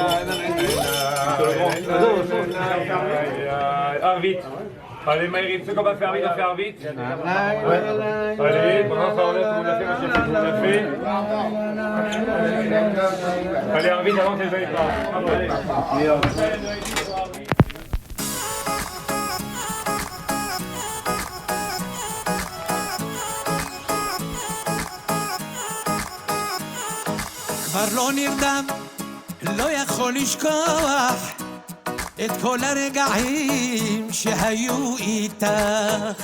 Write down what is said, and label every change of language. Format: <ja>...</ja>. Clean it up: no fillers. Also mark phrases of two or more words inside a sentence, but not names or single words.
<fr>Ah, vite. Allez, Maïri, tu sais qu'on va faire vite, on va faire vite. Allez, pendant ça, on laisse, on a fait, machin, tout le monde a fait. Allez, vite, avant que les gens</fr> <he>כבר לא נרדם, לא יכול לשכוח את כל הרגעים שהיו איתך.</he>